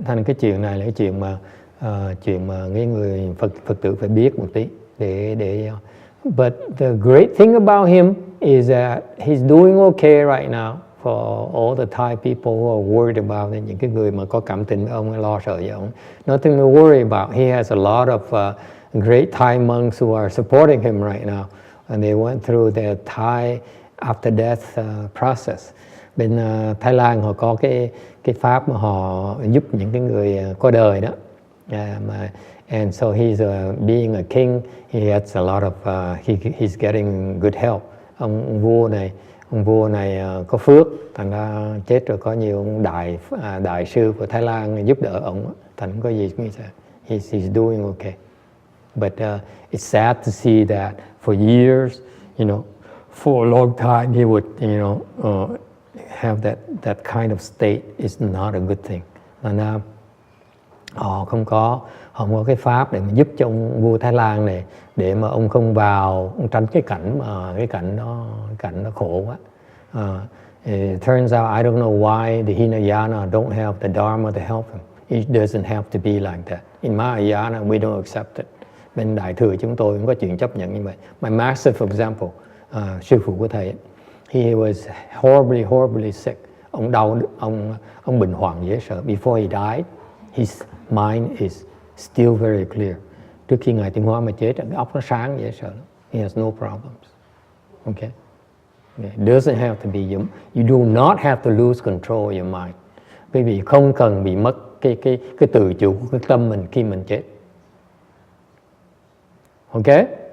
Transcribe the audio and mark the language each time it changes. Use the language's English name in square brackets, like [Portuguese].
[Vietnamese] Thành cái chuyện này là cái chuyện mà cái người Phật tử phải biết một tí để [English] but the great thing about him is that he's doing okay right now for all the Thai people who are worried about it. [Vietnamese] Những cái người mà có cảm tình với ông, lo sợ với ông. [English] Nothing to worry about. He has a lot of great Thai monks who are supporting him right now, and they went through their Thai after death process. [Vietnamese] Bên Thái Lan họ có cái pháp mà họ giúp những cái người qua đời đó. [English] And so he's being a king, he has a lot of he's getting good help. [Vietnamese] Ông vua này có phước, thành ra chết rồi có nhiều ông đại sư của Thái Lan giúp đỡ ông, thành không có gì cũng [English] he's doing okay. But it's sad to see that for years, for a long time he would, have that kind of state. Is not a good thing. [Vietnamese] Thành ra họ không có cái pháp để mà giúp cho ông vua Thái Lan này, để mà ông không vào, ông tránh cái cảnh nó khổ quá. [English] It turns out I don't know why the Hinayana don't have the Dharma to help him. It doesn't have to be like that. In Mahayana we don't accept it. [Vietnamese] Bên Đại Thừa chúng tôi không có chuyện chấp nhận như vậy. [English] My master, for example, [Vietnamese] sư phụ của thầy, [English] he was horribly sick. [Vietnamese] Ông đau, ông bệnh hoạn dễ sợ. [English] Before he died, his mind is still very clear. [Vietnamese] Trước khi Ngài Tiến Hóa mà chết, cái óc nó sáng dễ sợ. [English] He has no problems. Okay? It doesn't have to be you do not have to lose control of your mind. [Vietnamese] Quý vị không cần bị mất cái tự chủ của cái tâm mình khi mình chết. [English] Okay?